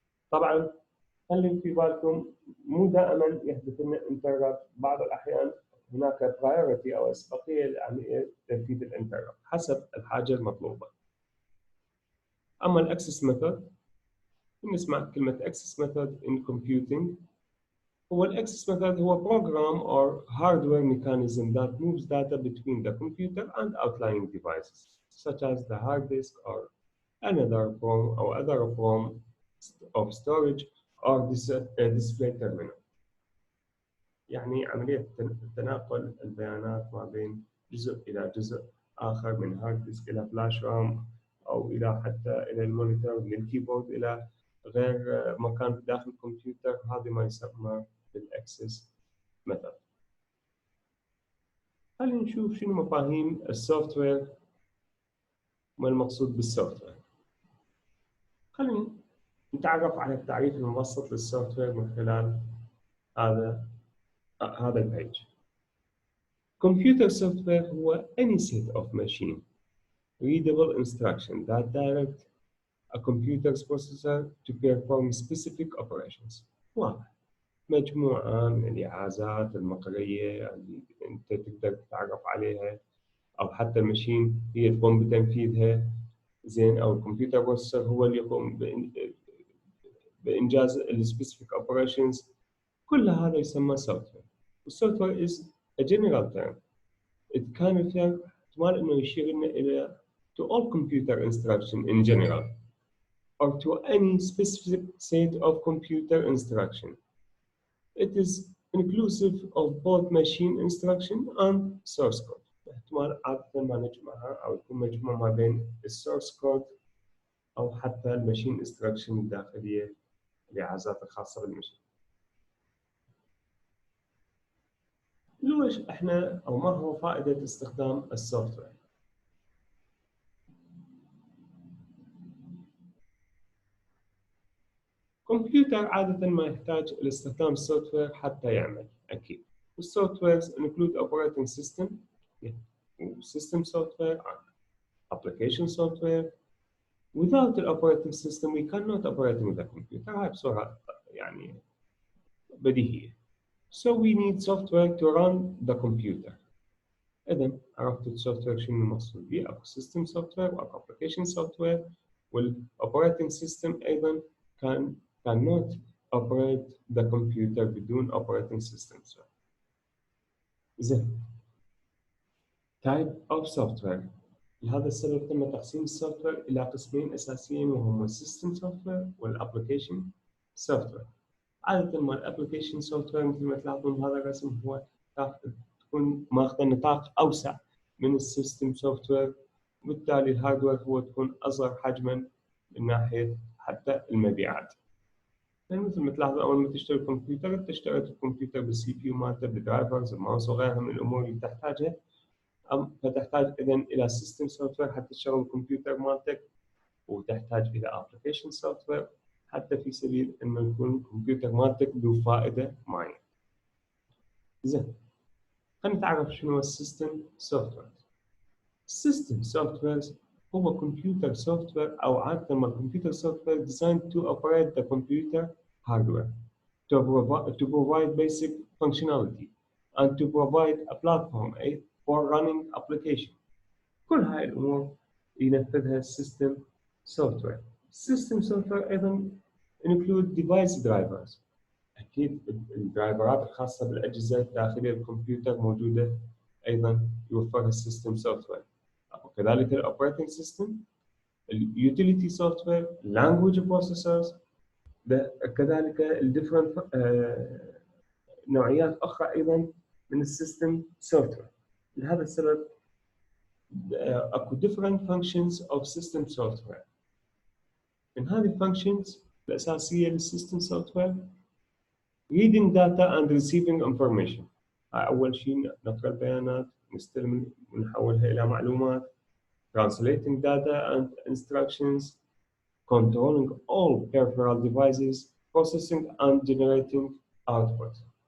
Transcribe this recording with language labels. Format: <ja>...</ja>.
<ar>طبعا خلي في بالكم مو دائما يحدث لنا انتربت، بعض الأحيان هناك priority أو أسبقية لعملية تنفيذ الانتربت حسب الحاجة المطلوبة. أما الأكسس ميثود، نسمع كلمة</ar> <en>access method in computing. هو الأكسس method هو program or hardware mechanism that moves data between the computer and outlying devices, such as the hard disk or another form or other form of storage or display terminal.</en> <ar>يعني عملية تناقل البيانات ما بين جزء إلى جزء آخر، من هارد ديسك إلى فلاش رام أو إلى حتى إلى المونيتور، من الكيبورد إلى غير مكان داخل الكمبيوتر. هذا ما يسمى بالأكسس ميثود. خلينا نشوف شنو مفاهيم السوفت وير وما المقصود بالسوفت وير. خلينا نتعرف على التعريف المبسط للسوفت وير من خلال هذا البيج.</ar> <en>Computer software هو any set of machine readable instructions that direct a computer's processor to perform specific operations.</en> <ar>واضح. مجموعة من الإعازات المقرية اللي أنت تقدر تتعرف عليها، أو حتى المشين هي تقوم بتنفيذها، زين، أو الكمبيوتر بروسيسور هو اللي يقوم بإنجاز السبيسيفيك اوبريشنز. كل هذا يسمى سوفت وير.</ar> <en>والسوفت وير is a general term. It can refer</en> <ar>احتمال إنه يشير لنا إلى</ar> <en>to all computer instruction in general or to any specific set of computer instruction. It is inclusive of both machine instruction and source code.</en> <ar>احتمال عادة ما نجمعها أو يكون مجموع ما بين السورس كود أو حتى الماشين انستراكشن الداخلية، الإعازات الخاصة بالمشين. ليش احنا او ما هو فائدة استخدام السوفت وير؟ كمبيوتر عادة ما يحتاج لاستخدام السوفت وير حتى يعمل أكيد.</ar> <en>والسوفت ويرز include operating system system software and application software. Without the operating system we cannot operate with the computer.</en> <ar>هاي بصورة يعني بديهية.</ar> <en>So we need software to run the computer.</en> <ar>إذا عرفت السوفت وير شنو المقصود به، أو سيستم سوفت وير أو أبلكيشن سوفت وير. والأوبريتنج سيستم أيضا</ar> <en>cannot operate the computer بدون operating system. زين. type of software.</en> <ar>لهذا السبب تم تقسيم السوفت وير إلى قسمين أساسيين، وهما السيستم سوفت وير والأبلكيشن سوفت وير. عادة ما الأبلكيشن سوفت وير مثل ما تلاحظون بهذا الرسم هو تكون ماخذ نطاق أوسع من السيستم سوفت وير، وبالتالي الهاردوير هو تكون أصغر حجما من ناحية حتى المبيعات. يعني مثل ما تلاحظون أول ما تشتري كمبيوتر تشتري الكمبيوتر بالسي بي يو مالته، بالدرايفرز، الماوس وغيرها من الأمور اللي تحتاجها. فتحتاج إذن إلى سيستم سوفت وير حتى تشغل الكمبيوتر مالتك، وتحتاج إلى أبلكيشن سوفت وير حتى في سبيل إنه يكون الكمبيوتر مالتك ذو فائدة معينة. زين. خلينا نتعرف شنو السيستم سوفت وير. السيستم سوفت وير هو كمبيوتر سوفت وير،</ar> <en>أو عادة ما الكمبيوتر software designed to operate the computer hardware to provide basic functionality and to provide a platform for running application.</en> <ar>كل هاي الأمور ينفذها السيستم سوفت وير. السيستم سوفت وير أيضا</ar> <en>include device drivers.</en> <ar>أكيد الدرايفرات الخاصة بالأجهزة الداخلية الكمبيوتر موجودة أيضا يوفرها السيستم سوفت وير. وكذلك الأوبريتنج سيستم، اليوتيليتي سوفت وير، لانجويج بروسيسورز، كذلك الديفرنت نوعيات أخرى أيضا من السيستم سوفت وير. لهذا السبب أكو</ar> <en>different functions of system software.</en> <ar>من هذه الفانكشنز الأساسية للسيستم سوفت وير</ar> <en>reading data and receiving information.</en> <ar>أول شيء نقرأ البيانات، نستلم ونحولها إلى معلومات.</ar> <en>translating data and instructions, controlling all peripheral devices, processing and generating output.</en>